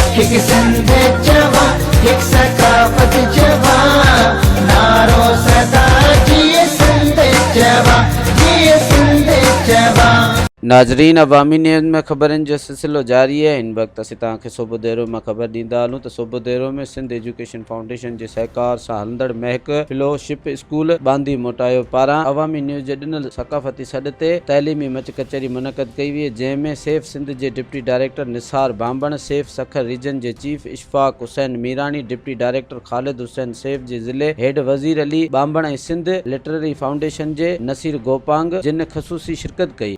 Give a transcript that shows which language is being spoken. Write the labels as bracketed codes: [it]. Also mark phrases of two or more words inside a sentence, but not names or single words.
[sd] एक सिंध जवा, एक सकाफत जवा, नारो सदा जिए सिंध जवा, जिए सिंध जवा। नाजरीन, अवामी न्यूज़ में ख़बरनि जो सिलसिलो जारी है। इन वक्त असीं तव्हांखे सूबो देरो में ख़बर ॾींदा हलूं त सूबो देरो में सिंध एजुकेशन फाउंडेशन जे सहकार सां हलंदड़ महक फेलोशिप स्कूल बांदी मोटायो पारां अवामी न्यूज़ जे ॾिनल सकाफ़ती सॾ ते तइलीमी मच कचहरी मुनक़द कई हुई, जंहिंमें सेफ सिंध जे डिप्टी डायरेक्टर निसार बांबण, सेफ सखर रीजन जे चीफ इशफाक हुसैन मीरानी, डिप्टी डायरेक्टर ख़ालिद हुसैन, सेफ जे ज़िले हेड वज़ीर अली बांबण ऐं सिंध लिटरेरी फाउंडेशन जे नसीर गोपांग जिन ख़सूसी शिरकत कई।